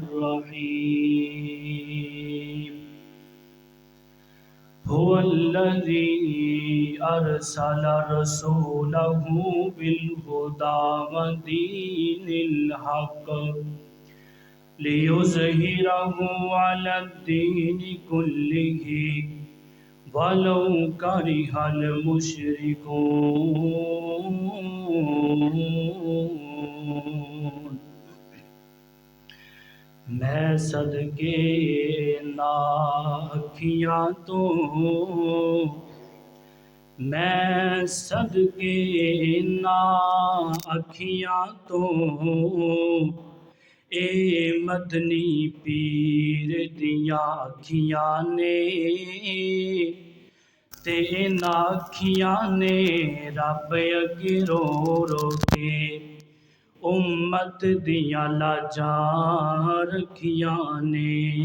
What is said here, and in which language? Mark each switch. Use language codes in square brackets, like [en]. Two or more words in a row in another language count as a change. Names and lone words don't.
[ar] الرحیم هو الذی ارسل رسولہ بالہدی ودین الحق لیظہرہ علی الدین کلہ وَلَوْ كَرِهَ [pa] الْمُشْرِكُونَ میں صدقے نا اکھیاں تو میں صدقے نا اکھیاں تو اے مدنی پیر دیاں اکھیاں نے تے انہاں اکھیاں نے رب اگے رو رو کے امت دیاں لاجاں رکھیاں نے